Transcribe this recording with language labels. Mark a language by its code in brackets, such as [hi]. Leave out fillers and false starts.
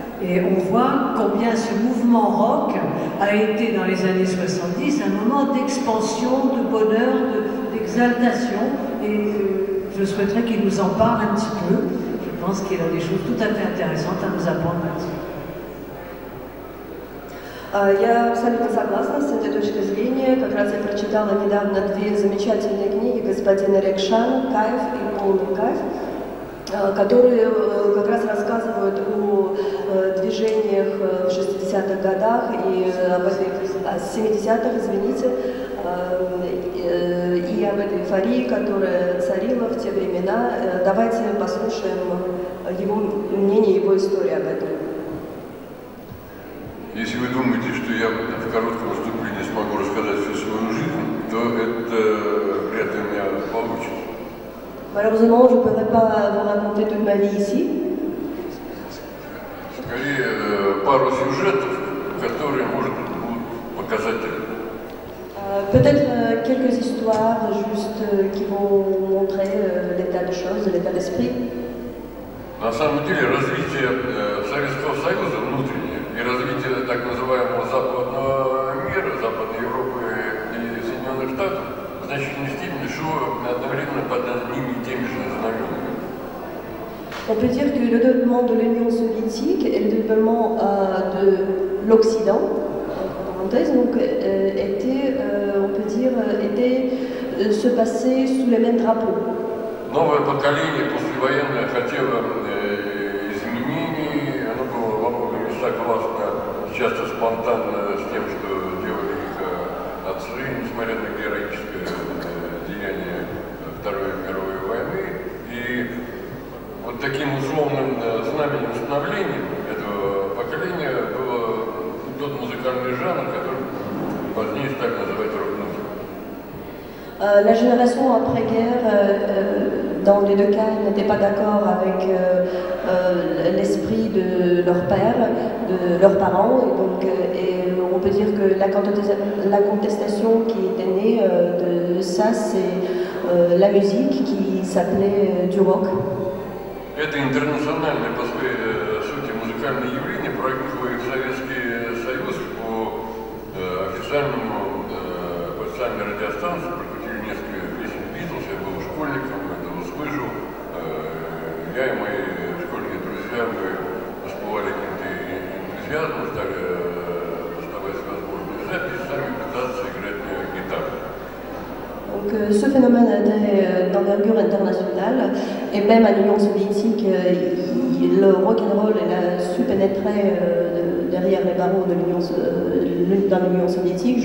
[fr] Et on voit combien ce mouvement rock a été dans les années 70 un moment d'expansion, de bonheur, d'exaltation. Et je souhaiterais qu'il nous en parle un petit peu. Je pense qu'il a des choses tout à fait intéressantes à nous apprendre là-dessus. [ru] Я абсолютно согласна с этой точкой зрения. Как раз я прочитала недавно две замечательные книги господина Рекшана «Кайф» и «Полный кайф», которые как раз рассказывают о движениях в 60-х годах и об этой, 70-х, извините, и об этой эйфории, которая царила в те времена. Давайте послушаем его мнение, его историю об этом. Если вы думаете, что я в коротком выступлении смогу рассказать всю свою жизнь, то это вряд ли у меня получится. [fr] Malheureusement, je ne pourrais pas vous raconter toute ma vie ici. [ru] Скорее, пару сюжетов, которые, может быть, будут показательны. [fr] Peut-être quelques histoires juste qui vont montrer l'état de choses, l'état d'esprit. [ru] На самом деле, развитие Советского Союза внутреннее и развитие так называемого западного мира, Западной Европы и Соединенных Штатов в значительной степени шло одновременно под одними и теми же знаменами. [fr] On peut dire que le développement de l'Union soviétique et le développement de l'Occident, entre parenthèses, donc, on peut dire, se passer sous les mêmes drapeaux. [ru] Новое поколение послевоенное хотело изменений, оно было во многом не согласно, часто спонтанно с тем, что делали их отцы, несмотря на героическое деяние Второй мировой войны. И вот таким условным знаменем становления этого поколения был тот музыкальный жанр, который позднее стали называть рок-музыкой. [fr] La génération après-guerre, dans les deux cas, n'était pas d'accord avec l'esprit de leur père, de leurs parents, et donc on peut dire que la contestation qui était née de ça, c'est la musique qui s'appelait du rock. [ru] Это интернациональное по своей сути музыкальное явление проехало и в Советский Союз по официальной радиостанции, прокрутили несколько песен Битлз, я был школьником, это услышал. Я и мои школьные друзья, мы воспевали каким-то энтузиазмом, стали доставать возможные записи, сами пытаться играть на гитаре. [fr] Donc ce phénomène était d'envergure internationale, et même à l'Union soviétique, le rock'n'roll a su pénétrer derrière les barreaux de dans l'Union soviétique.